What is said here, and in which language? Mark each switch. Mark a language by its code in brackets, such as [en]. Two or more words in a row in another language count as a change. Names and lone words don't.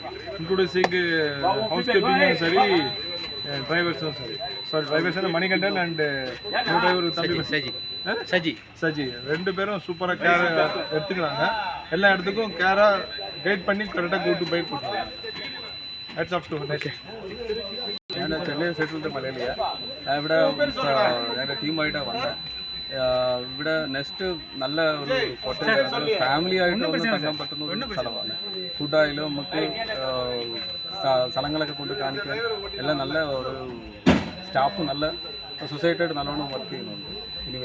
[en] including housekeeping [ta] சரி, டிரைவர்ஸும் சரி. சாரி, டிரைவர்ஸ் மணிகண்டன் அண்ட் டிரைவர் தம்பி சஜி ரெண்டு பேரும் சூப்பராக கேர் எடுத்துக்கிறாங்க. எல்லா இடத்துக்கும் கேராக கைட் பண்ணி கரெக்டாக கூட்டு போய் கொடுத்துருக்காங்க. [en] Hats off to Next. [ml] ഞാൻ ചെന്നൈ സൈഡിലത്തെ മലയാളിയാണ്. ഞാൻ ഇവിടെ ഞങ്ങളുടെ ടീമായിട്ടാണ് വന്നത്. ഇവിടെ നെക്സ്റ്റ് നല്ല ഒരു [en] cottage family [ml] ആയിട്ട് വന്ന് തങ്ങാൻ പറ്റുന്ന ഒരു സ്ഥലമാണ്. ഫുഡായാലും നമുക്ക് സ്ഥലങ്ങളൊക്കെ കൊണ്ട് കാണിക്കാൻ എല്ലാം നല്ല ഒരു സ്റ്റാഫ്, നല്ല സൊസൈറ്റിയായിട്ട് നല്ലോണം വർക്ക് ചെയ്യുന്നുണ്ട്.